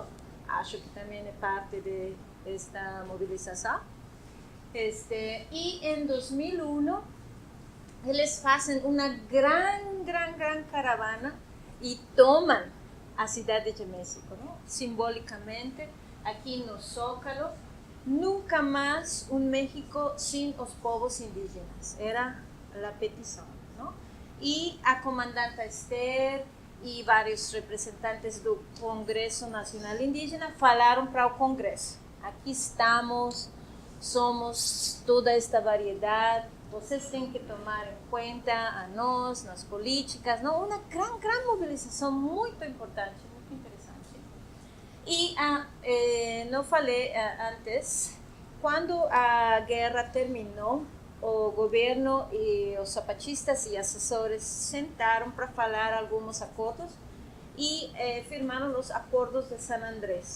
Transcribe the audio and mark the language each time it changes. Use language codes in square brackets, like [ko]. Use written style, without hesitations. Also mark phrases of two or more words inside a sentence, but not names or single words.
[pt] Acho que também é parte desta mobilização. E em 2001, eles fazem uma gran caravana e tomam a cidade de México, não? Simbolicamente, aqui no Zócalo. [es] Nunca más un México sin los [pt] povos indígenas, [es] era la petición, ¿no? Y a comandante Esther y varios representantes del Congreso Nacional Indígena falaron para el Congreso. Aquí estamos, somos toda esta variedad, [pt] vocês têm que tomar [es] en cuenta [pt] a nós, nas políticas, ¿no? [es] Una gran movilización muy importante, muy interesante. [pt] E não falei antes, quando a guerra terminou, o governo e os zapatistas e assessores sentaram para falar alguns acordos e firmaram os acordos de San Andrés.